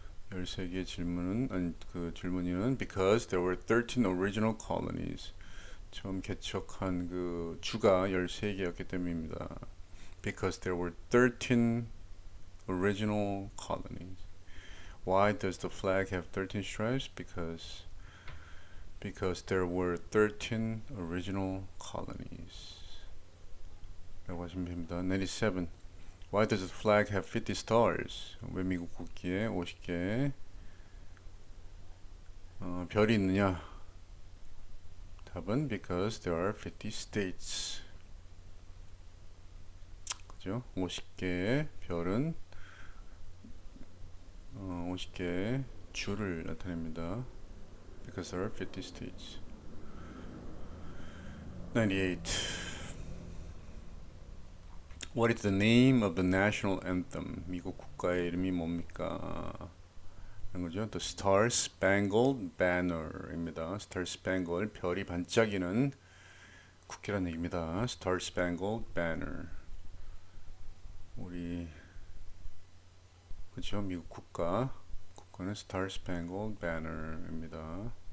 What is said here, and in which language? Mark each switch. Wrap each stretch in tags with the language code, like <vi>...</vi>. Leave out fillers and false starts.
<ko>13개의 질문이는</ko> <en>because there were 13 original colonies.</en> <ko>처음 개척한 그 주가 13개였기 때문입니다.</ko> <en>Because there were 13 original colonies. Why does the flag have 13 stripes? Because there were 13 original colonies.</en> <ko>라고 하시면 됩니다. 97.</ko> <en>Why does the flag have 50 stars?</en> <ko>왜 미국 국기에 50개 별이 있느냐? 답은</ko> <en>because there are 50 states.</en> <ko>그죠? 50개의 별은 50개의 주를 나타냅니다.</ko> <en>Because there are 50 states.</en> <ko>98.</ko> <en>What is the name of the national anthem?</en> <ko>미국 국가의 이름이 뭡니까? 라는 거죠. The Star Spangled Banner입니다. Star Spangled, 별이 반짝이는 국기라는 얘기입니다. Star Spangled Banner. 우리 그죠? 미국 국가는 Star Spangled Banner입니다.</ko>